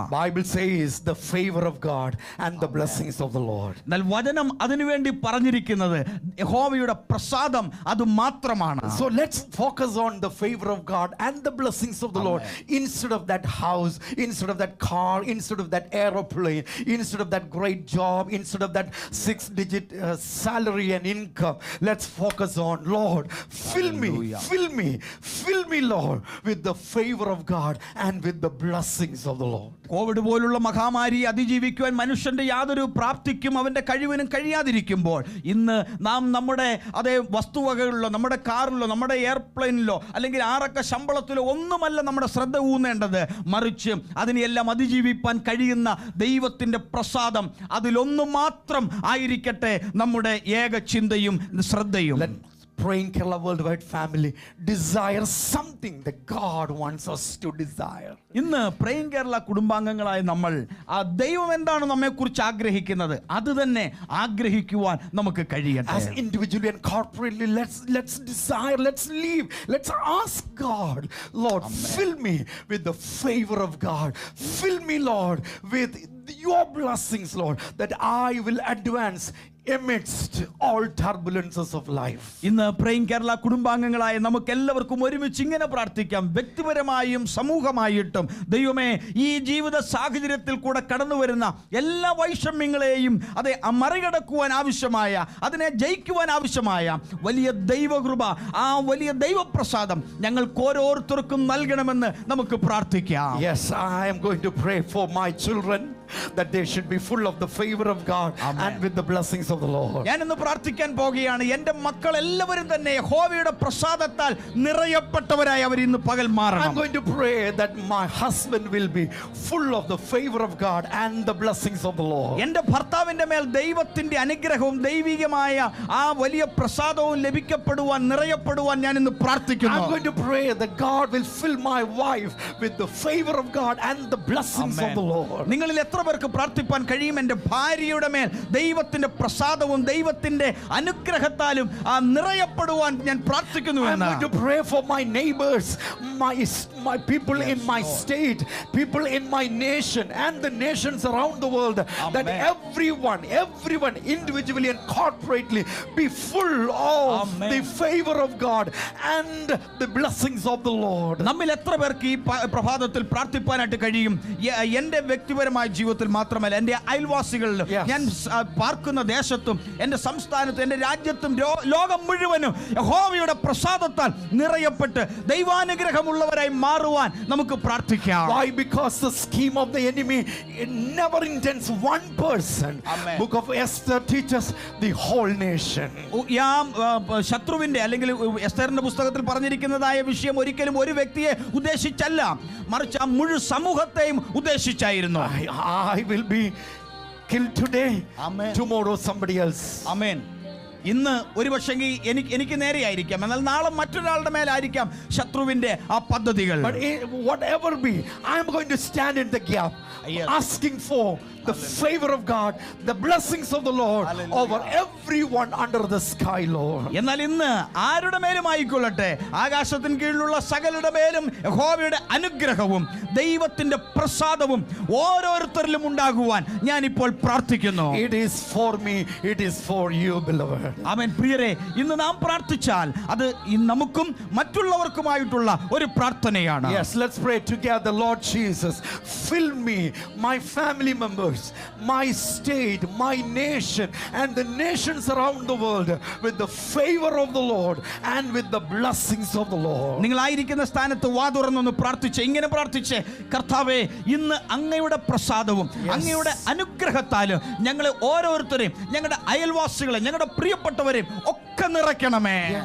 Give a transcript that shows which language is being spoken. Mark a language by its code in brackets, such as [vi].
[en] Bible says the favor of God and the blessings of the Lord. [ml] എന്നാൽ വചനം അതിനുവേണ്ടി പറഞ്ഞിരിക്കുന്നത് യഹോവയുടെ പ്രസാദം അത് മാത്രമാണ്. [en] So let's focus on the favor of God and the blessings of the Lord. Instead of that house, instead of that car, instead of that aeroplane, instead of that great job, instead of that 6-digit salary and income, let's focus on, Lord, fill me, Lord, with the favor of God and with the blessings of the Lord. [ml] Covid പോലുള്ള മഹാമാരി അതിജീവിക്കുവാൻ മനുഷ്യന്റെ യാതൊരു പ്രാപ്തിക്കും അവന്റെ കഴിവിനും കഴിയാതിരിക്കുമ്പോൾ ഇന്ന് നാം നമ്മുടെ അതേ വസ്തുവകകളിലോ നമ്മുടെ കാറിലോ നമ്മുടെ എയർപ്ലെയിനിലോ അല്ലെങ്കിൽ ആറക്ക ശമ്പളത്തിലോ ഒന്നുമല്ല നമ്മുടെ ശ്രദ്ധ ഊന്നേണ്ടത്. മറിച്ച് അതിനെല്ലാം അതിജീവിപ്പാൻ കഴിയുന്ന ദൈവത്തിന്റെ പ്രസാദം അതിലൊന്നു മാത്രം ആയിരിക്കട്ടെ നമ്മുടെ ഏക ചിന്തയും ശ്രദ്ധയും. [en] Praying Kerala Worldwide family desire something that God wants us to desire. [ml] ഇന്ന് പ്രേയിങ് കേരള കുടുംബാംഗങ്ങളായ നമ്മൾ ആ ദൈവം എന്താണ് നമ്മെക്കുറിച്ച് ആഗ്രഹിക്കുന്നത് അത് തന്നെ ആഗ്രഹിക്കുവാൻ നമുക്ക് കഴിയട്ടെ. [en] As individually and corporately, let's desire, let's live, let's ask God, Lord, fill me with the favor of God. Fill me, Lord, with your blessings, Lord, that I will advance amidst all turbulences of life. [ml] ഇന്ന് praying Kerala കുടുംബാംഗങ്ങളായ നമുക്ക് എല്ലാവർക്കും ഒരുമിച്ച് ഇങ്ങനെ പ്രാർത്ഥിക്കാം. വ്യക്തിപരമായും സമൂഹമായിട്ടും ദൈവമേ ഈ ജീവിത സാഹചര്യത്തിൽ കൂടെ കടന്നു വരുന്ന എല്ലാ വൈഷമ്യങ്ങളെയും അതെ മറികടക്കുവാൻ ആവശ്യമായ അതിനെ ജയിക്കുവാൻ ആവശ്യമായ വലിയ ദൈവകൃപ ആ വലിയ ദൈവപ്രസാദം ഞങ്ങൾക്ക് ഓരോരുത്തർക്കും നൽകണമെന്ന് നമുക്ക് പ്രാർത്ഥിക്കാം. [en] Yes, I am going to pray for my children that they should be full of the favor of God and with the blessings of the Lord. [ml] ഞാൻ ഇന്ന് പ്രാർത്ഥിക്കാൻ പോകുകയാണ്. എൻ്റെ മക്കൾ എല്ലാവരും തന്നെ യഹോവയുടെ പ്രസാദത്താൽ നിറയപ്പെട്ടവരായി അവർ ഇന്ന് പകൽ മാറണം. [en] I'm going to pray that my husband will be full of the favor of God and the blessings of the Lord. [ml] എൻ്റെ ഭർത്താവിന്റെ മേൽ ദൈവത്തിന്റെ അനുഗ്രഹവും ദൈവികമായ ആ വലിയ പ്രസാദവും ലഭിക്കപ്പെടുവാൻ നിറയപ്പെടുവാൻ ഞാൻ ഇന്ന് പ്രാർത്ഥിക്കുന്നു. [en] I'm going to pray that God will fill my wife with the favor of God and the blessings of the Lord. [ml] നിങ്ങളിൽ എത്ര പേർക്ക് പ്രാർത്ഥിപ്പാൻ കഴിയും എൻ്റെ ഭാര്യയുടെ മേൽ ദൈവത്തിന്റെ പ്രസാദവും ദൈവത്തിന്റെ അനുഗ്രഹത്താലും ആ നിറയപ്പെടുവാൻ ഞാൻ പ്രാർത്ഥിക്കുന്നു എന്ന്. [en] I'm going to pray for my neighbors, my people in my state, people in my nation and the nations around the world, that everyone individually and corporately be full of the favor of God and the blessings of the Lord. [ml] നമ്മിൽ എത്ര പേർക്ക് ഈ പ്രഭാതത്തിൽ പ്രാർത്ഥിപ്പാനായിട്ട് കഴിയും? എൻ്റെ വ്യക്തിപരമായ ജീവിതത്തിൽ മാത്രമല്ല എൻ്റെ അയൽവാസികളിലും ഞാൻ പാർക്കുന്ന ദേശത്തും എൻ്റെ സംസ്ഥാനത്തും എൻ്റെ രാജ്യത്തും ലോകം മുഴുവനും യഹോവയുടെ പ്രസാദത്താൽ നിറയപ്പെട്ട് ദൈവാനുഗ്രഹമുള്ളവരായി മാറുവാൻ നമുക്ക് പ്രാർത്ഥിക്കാം. [en] Why? Because the scheme of the enemy never intends one person. Book of Esther teaches the whole nation. [ml] ശത്രുവിന്റെ അല്ലെങ്കിൽ എസ്തറിന്റെ പുസ്തകത്തിൽ പറഞ്ഞിരിക്കുന്നതായ വിഷയം ഒരിക്കലും ഒരു വ്യക്തിയെ ഉദ്ദേശിച്ചല്ല, മറിച്ച് ആ മുഴു സമൂഹത്തെയും ഉദ്ദേശിച്ചായിരുന്നു. [en] I will be killed today. Tomorrow somebody else. Amen. [ml] ഇന്ന് ഒരു പക്ഷേ എനിക്ക് നേരെയായിരിക്കാം, എന്നാൽ നാളെ മറ്റൊരാളുടെ മേലായിരിക്കാം ശത്രുവിന്റെ ആ പദ്ധതികൾ. [en] But whatever be, I am going to stand in the gap, asking for the favor of God, the blessings of the Lord over everyone under the sky, Lord. [ml] എന്നാൽ ഇന്ന് ആരുടെ മേലും ആയിക്കൊള്ളട്ടെ, ആകാശത്തിന് കീഴിലുള്ള സകലരുടെ മേലും യഹോവയുടെ അനുഗ്രഹവും ദൈവത്തിന്റെ പ്രസാദവും ഓരോരുത്തരിലും ഉണ്ടാകുവാൻ ഞാൻ ഇപ്പോൾ പ്രാർത്ഥിക്കുന്നു. [en] It is for me, it is for you, beloved. [ml] ആമേൻ. പ്രിയരെ, ഇന്ന് നാം പ്രാർത്ഥിച്ചാൽ അത് നമുക്കും മറ്റുള്ളവർക്കുമായിട്ടുള്ള ഒരു പ്രാർത്ഥനയാണ്. [en] Yes, let's pray together. Lord Jesus, fill me, my family members, my state, my nation, and the nations around the world with the favor of the Lord and with the blessings of the Lord. [ml] നിങ്ങളായിരിക്കുന്ന സ്ഥാനത്ത് വാതുറന്നൊന്ന് പ്രാർത്ഥിച്ച് ഇങ്ങനെ പ്രാർത്ഥിച്ച്, കർത്താവേ, ഇന്ന് അങ്ങയുടെ പ്രസാദവും അങ്ങയുടെ അനുഗ്രഹത്താലും ഞങ്ങളെ ഓരോരുത്തരെയും, ഞങ്ങളുടെ അയൽവാസികളെ, ഞങ്ങളുടെ പ്രിയപ്പെട്ടവരെയും ഒക്കെ നിറയ്ക്കണമേ.